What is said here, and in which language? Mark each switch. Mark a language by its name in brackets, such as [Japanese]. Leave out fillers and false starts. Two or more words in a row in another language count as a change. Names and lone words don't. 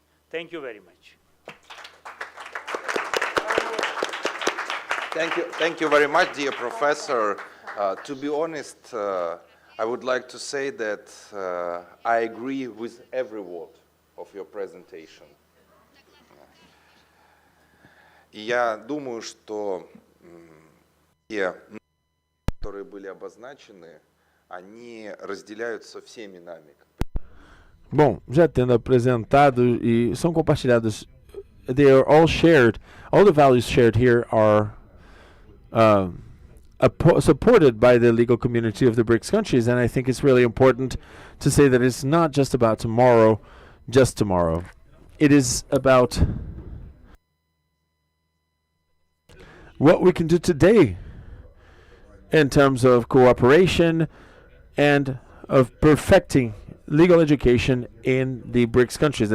[English] Thank you very much. Thank you very much, dear professor. To be honest, I would like to say that I agree with every word of your presentation. [Russian] И я думаю, что те, которые были обозначены, они разделяются всеми нами. [Portuguese] Bom, já tendo apresentado e são compartilhados, [English] they are all shared, all the values shared here are supported by the legal community of the BRICS countries, and I think it's really important to say that it's not just about tomorrow, just tomorrow. It is about what we can do today in terms of cooperation and of perfecting legal education in the BRICS countries.